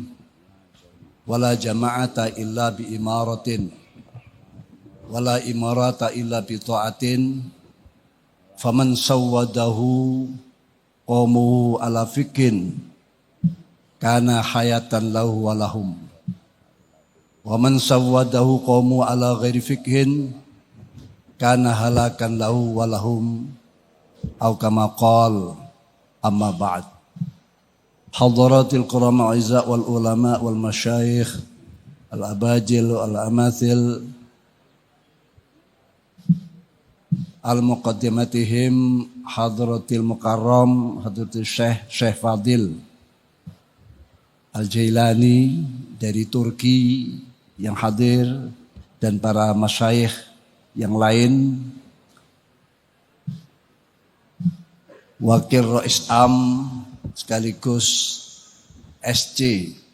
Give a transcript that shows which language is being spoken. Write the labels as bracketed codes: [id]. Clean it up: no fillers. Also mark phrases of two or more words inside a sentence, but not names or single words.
[ar] ولا جماعة إلا بإمارة ولا إمارة إلا بطاعة فمن سوده قومه على فقه كان حياة له ولهم ومن سوده قومه على غير فقه كان هلاكا له ولهم أو كما قال أما بعد. حضرات الكرماء الأعزاء والعلماء والمشايخ الأجلاء الأماثل المقدمين حضرة المكرم حضرة الشيخ [id] Fadil al Jailani dari Turki yang hadir dan para masyayikh yang lain, Wakil Rais Am sekaligus SC